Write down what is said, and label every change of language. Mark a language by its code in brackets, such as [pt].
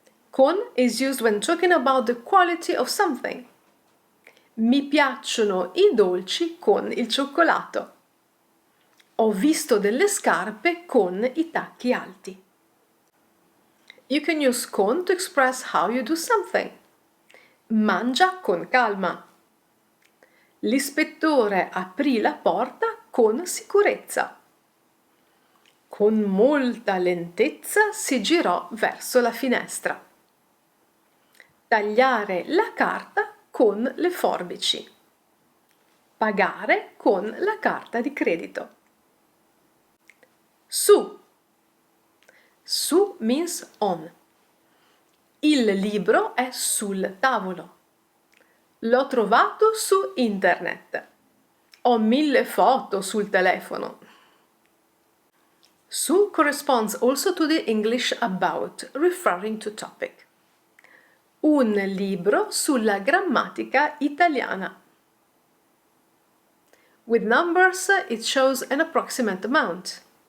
[en] Con is used when talking about the quality of something. [it] Mi piacciono i dolci con il cioccolato. Ho visto delle scarpe con i tacchi alti. [en] You can use con to express how you do something. [it] Mangia con calma. L'ispettore aprì la porta con sicurezza. Con molta lentezza si girò verso la finestra. Tagliare la carta con le forbici. Pagare con la carta di credito. Su. [en] Su means on. [it] Il libro è sul tavolo. L'ho trovato su internet. Ho 1000 foto sul telefono. [en] Su corresponds also to the English about, referring to topic. [it] Un libro sulla grammatica italiana. [en] With numbers it shows an approximate amount.